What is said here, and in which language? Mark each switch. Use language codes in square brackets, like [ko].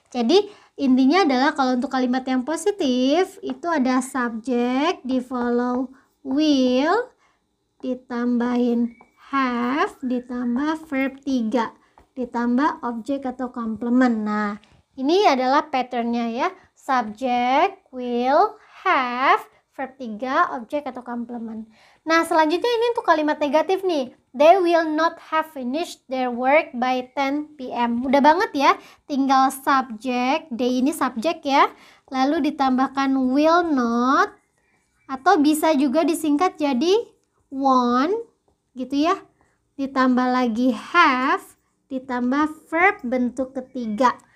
[id] Jadi intinya adalah kalau untuk kalimat yang positif itu ada subject di follow will, ditambahin have, ditambah verb 3, ditambah objek atau complement. Nah, ini adalah patternnya ya, subject, will, have, verb 3, objek atau complement. Nah, selanjutnya ini untuk kalimat negatif nih. [en] They will not have finished their work by 10 PM. [id] Mudah banget ya, tinggal subject, they ini subject ya, lalu ditambahkan will not, atau bisa juga disingkat jadi won't gitu ya, ditambah lagi have, ditambah verb bentuk ketiga.